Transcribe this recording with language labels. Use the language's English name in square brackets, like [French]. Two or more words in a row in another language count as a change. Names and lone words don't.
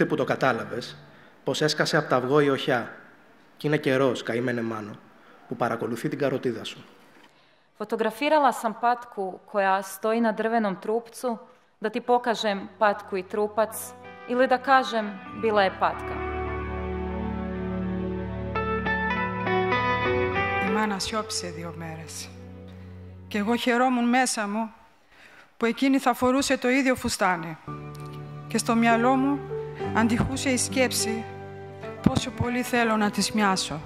[Greek] που το κατάλαβες πως έσκασε από τα αυγό η οχιά κι είναι καιρός, καημένε Μάνο, που παρακολουθεί την καροτίδα σου. [Croatian] Fotografirala sam patku koja stoji na drvenom trupcu da ti pokažem patku i trupac ili da kažem bila je patka. [Greek] Η μάνα σιώπησε 2 μέρες και εγώ χαιρόμουν μέσα μου που εκείνη θα φορούσε το ίδιο φουστάνι. Και στο μυαλό μου αντιχούσε η σκέψη πόσο πολύ θέλω να της μοιάσω.